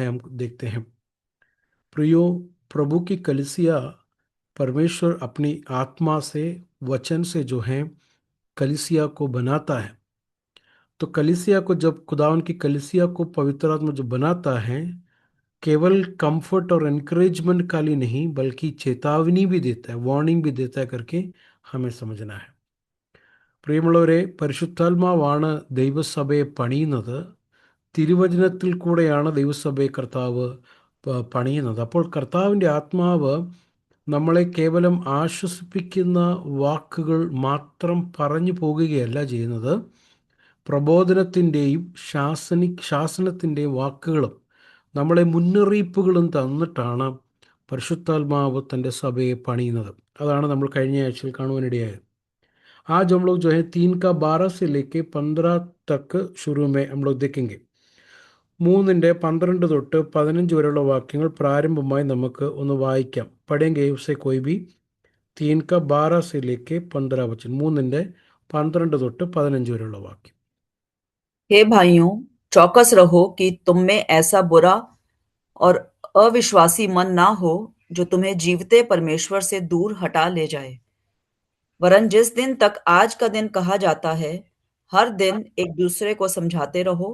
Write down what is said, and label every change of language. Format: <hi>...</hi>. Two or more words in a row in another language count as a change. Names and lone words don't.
<hi>हम देखते हैं प्रियो, प्रभु की कलिसिया, परमेश्वर अपनी आत्मा से, वचन से जो है कलिसिया को बनाता है। तो कलिसिया को, जब खुदावन की कलिसिया को पवित्र आत्मा जो बनाता है, केवल कंफर्ट और एनकरेजमेंट खाली नहीं बल्कि चेतावनी भी देता है, वार्निंग भी देता है करके हमें समझना है।</hi> <ml>പ്രിയമുള്ളവരെ, പരിശുദ്ധാത്മാവാണ് ദൈവസഭയെ പണിയുന്നത്. തിരുവചനത്തിൽ കൂടെയാണ് ദൈവസഭയെ കർത്താവ് പണിയുന്നത്. അപ്പോൾ കർത്താവിൻ്റെ ആത്മാവ് നമ്മളെ കേവലം ആശ്വസിപ്പിക്കുന്ന വാക്കുകൾ മാത്രം പറഞ്ഞു പോകുകയല്ല ചെയ്യുന്നത്. പ്രബോധനത്തിൻ്റെയും ശാസനത്തിൻ്റെയും വാക്കുകളും നമ്മളെ മുന്നറിയിപ്പുകളും തന്നിട്ടാണ് പരിശുദ്ധാത്മാവ് തൻ്റെ സഭയെ പണിയുന്നത്. അതാണ് നമ്മൾ കഴിഞ്ഞ ആഴ്ചയിൽ കാണുവാനിടയായത്.</ml> <hi>आज हम लोग जो है 3 का 12 से लेके 15 तक शुरू में हम लोग देखेंगे.</hi> <ml>3-ന്റെ 12 തൊട്ട് 15 വരെയുള്ള വാക്യങ്ങൾ പ്രാരംഭമായി നമുക്ക് ഒന്ന് വായിക്കാം.</ml> <hi>पढ़ेंगे उससे कोई भी 3 का 12 से लेके 15 वचन.</hi> <ml>3-ന്റെ 12 തൊട്ട് 15 വരെയുള്ള വാക്യം.</ml> <hi>हे भाइयों, चौकस रहो कि तुम में ऐसा बुरा और अविश्वासी मन ना हो जो तुम्हें जीवते परमेश्वर से दूर हटा ले जाए। वरन जिस दिन तक आज का दिन कहा जाता है, हर दिन एक दूसरे को समझाते रहो।</hi>